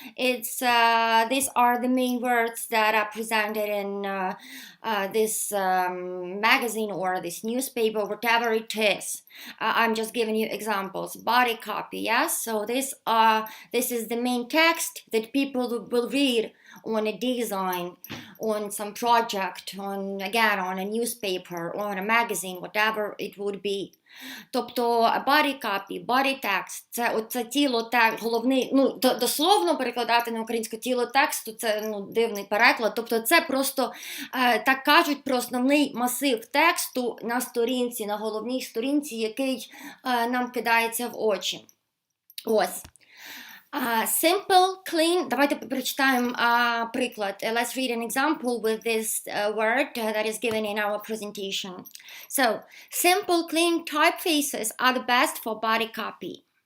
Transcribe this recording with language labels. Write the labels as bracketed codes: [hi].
[en] These are the main words that are presented in this magazine or this newspaper, whatever it is. I'm just giving you examples. Body copy, yes. So this is the main text that people will read on a design, on some project, on a newspaper, on a magazine, whatever it would be. [uk] Тобто body copy, body text – це тіло, головний, дословно перекладати на українську тіло тексту, це дивний переклад. Тобто це просто, так кажуть, про основний масив тексту на сторінці, на головній сторінці, який нам кидається в очі. [en] Ось. Simple, clean. [uk] Давайте прочитаємо приклад. [en] Let's read an example with this word that is given in our presentation. So, simple, clean typefaces are the best for body copy.